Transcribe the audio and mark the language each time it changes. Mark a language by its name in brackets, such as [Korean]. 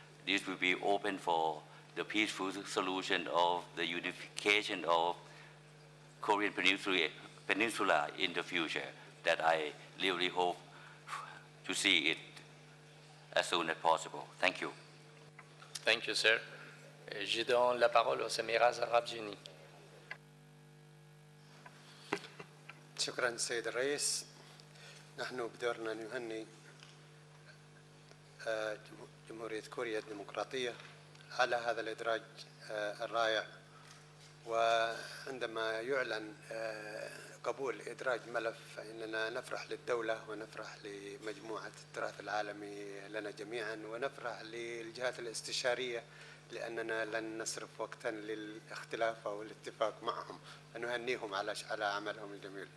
[English] This will be open for the peaceful solution of the unification of Korean Peninsula in the future, that I really hope to see it as soon as possible. Thank you. Thank you, sir. [French] Je donne la parole aux Émirats Arabes Unis. [Arabic] شكرا سيد الرئيس. نحن بدورنا نهني جمهورية كوريا الديمقراطية على هذا الإدراج الرائع. وعندما يعلن قبول إدراج ملف فإننا نفرح للدولة ونفرح لمجموعة التراث العالمي لنا جميعا، ونفرح للجهات الاستشارية لأننا لن نصرف وقتا للاختلاف أو الاتفاق معهم، ونهنيهم على عملهم الجميل.